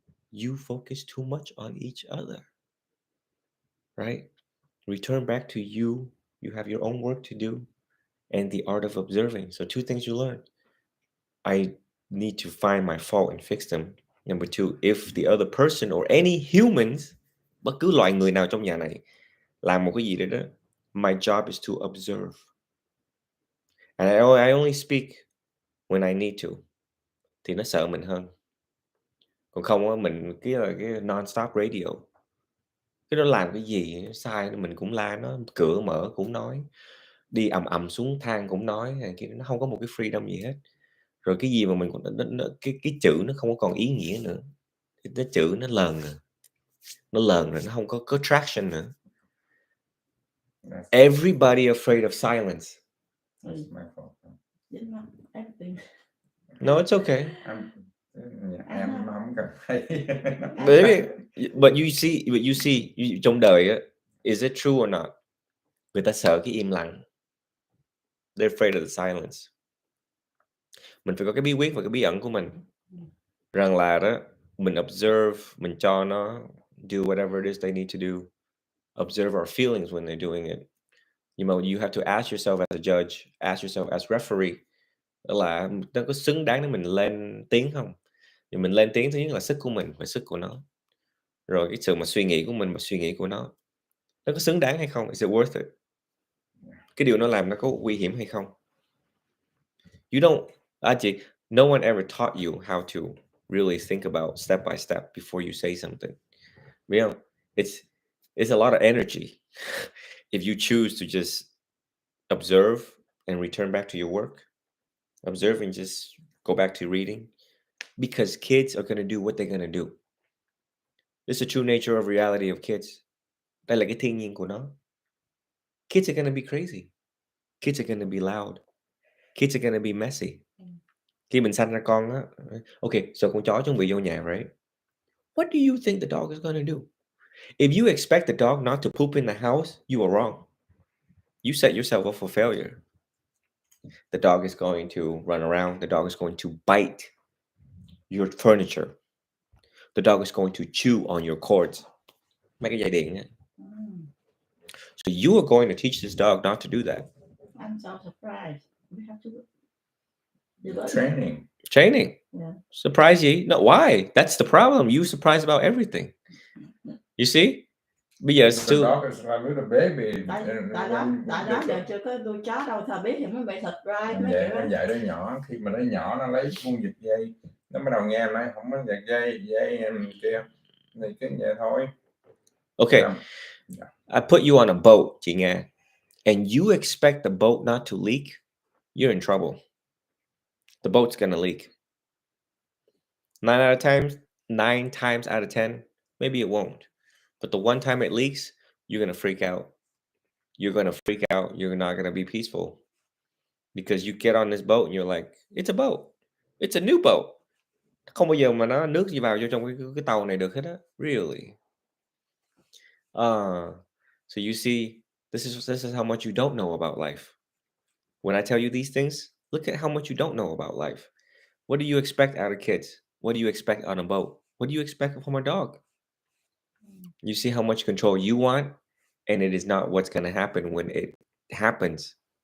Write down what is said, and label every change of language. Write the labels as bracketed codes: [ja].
[en] You focus too much on each other. Right? Return back to you. You have your own work to do. And the art of observing. So 2 things you learn. I need to find my fault and fix them. Number 2, if the other person or any humans, [vi] bất cứ loài người nào trong nhà này làm một cái gì đấy đó, [en] my job is to observe. And I only speak when I need to. [vi] Thì nó sợ mình hơn. Còn không á, mình cái non-stop radio. Cái đó làm cái gì sai mình cũng la nó, cửa mở cũng nói, đi ầm xuống thang cũng nói, nó không có một cái freedom gì hết. Rồi cái gì mà mình cũng cái chữ nó không có còn ý nghĩa nữa. Cái chữ nó lờn rồi. Nó lờn rồi, nó không có traction nữa. [en] Everybody afraid of silence. That's my fault. Didn't want everything. No, it's okay. [vi] Em không cần phải. [en] But you see, [vi] trong đời á, [en] is it true or not? [vi] Người ta sợ cái im lặng. [en] They're afraid of the silence. [vi] Mình phải có cái bí quyết và cái bí ẩn của mình. Rằng là đó, mình observe, mình cho nó [en] do whatever it is they need to do. Observe our feelings when they're doing it. [vi] Nhưng mà [en] you have to ask yourself as a judge, ask yourself as referee, [vi] là nó có xứng đáng để mình lên tiếng không? Thì mình lên tiếng thứ nhất là sức của mình và sức của nó. Rồi cái sự mà suy nghĩ của mình và suy nghĩ của nó có xứng đáng hay không? [en] Is it worth it? [vi] Cái điều nó làm nó có nguy hiểm hay không? [en] You don't, actually, no one ever taught you how to really think about step by step before you say something. You know, it's a lot of energy if you choose to just observe and return back to your work. Observe and just go back to reading. Because kids are going to do what they're going to do. It's the true nature of reality of kids. [vi] Đây là cái thiên nhiên của nó. [en] Kids are going to be crazy. Kids are going to be loud. Kids are going to be messy. [vi] Khi mình sanh ra con á, okay, so con chó chuẩn bị vô nhà, right? [en] What do you think the dog is going to do? If you expect the dog not to poop in the house, you are wrong. You set yourself up for failure. The dog is going to run around. The dog is going to bite your furniture. The dog is going to chew on your cords. [vi] Mấy cái dây điện á. [en] So you are going to teach this dog not to do that. I'm so surprised. We have to do it. Training. Yeah. Surprise you? No, why? That's the problem. You surprised about everything. You see? [vi] Bây giờ [en] The dog is like a baby. [vi] Tại đó giờ chưa có nuôi chó đâu, thà biết thì mới bị surprise mấy kiểu đó. Dạy đứa nhỏ, khi mà đứa nhỏ nó lấy buông giật dây, nó bắt đầu nghe nói không có giật dây kia, thì cứ vậy thôi. [en] Okay. I put you on a boat, [vi] chị nghe, [en] and you expect the boat not to leak, you're in trouble. The boat's gonna leak. 9 times out of 10, maybe it won't. But the one time it leaks, you're gonna freak out. You're gonna freak out. You're not gonna be peaceful. Because you get on this boat and you're like, it's a boat. It's a new boat. [vi] Không bao giờ mà nó nước gì vào vô trong cái tàu này được hết á. [en] Really. So you see, this is how much you don't know about life. When I tell you these things, look at how much you don't know about life. What do you expect out of kids? What do you expect on a boat? What do you expect from a dog? You see how much control you want, and it is not what's going to happen when it happens.